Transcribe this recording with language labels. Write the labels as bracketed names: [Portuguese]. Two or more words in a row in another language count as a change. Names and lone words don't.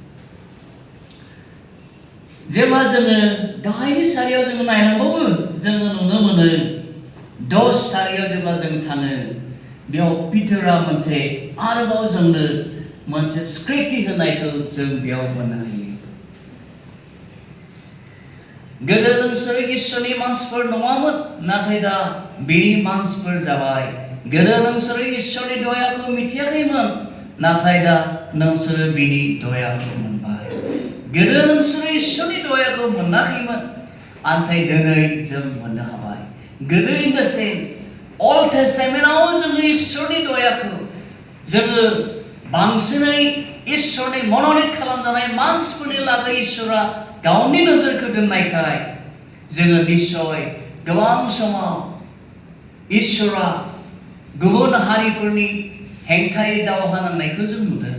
[Bodo] जेब्ला जोङो गाहायनि सारियाव जोङो नायलांबावो जोङो नुनो मोनो 10 सारियाव जेब्ला जों थाङो बेयाव पितरा मोनसे आरोबाव जोंनो मोनसे स्क्रिप्ट होनायखौ जों बेयाव मोननो हायो गोदो नोंसोर इसोरनि मानसिफोर नङामोन नाथाय दा बिनि मानसिफोर जाबाय गोदो नोंसोर इसोरनि दयाखौ मिथियाखैमोन नाथाय दा नोंसोर बिनि दयाखौ मोनबाय गोदो नोंसोर इसोरनि दयाखौ मोनाखैमोन नाथाय दिनै जों मोननो हाबाय गोदो [English] in the sense [Bodo] Old Testamentआव जोङो इसोरनि दयाखौ जोङो बांसिनै इसोरनि मन'नित खालामजानाय मानसिफोरनि लागै इसोरा गावनि नोजोरखौ दोननायखाय जोङो निश्चय गोबां समाव इसोरा गुबुन हारिफोरनि हेंथायै दावहा नांनायखौ जों नुदों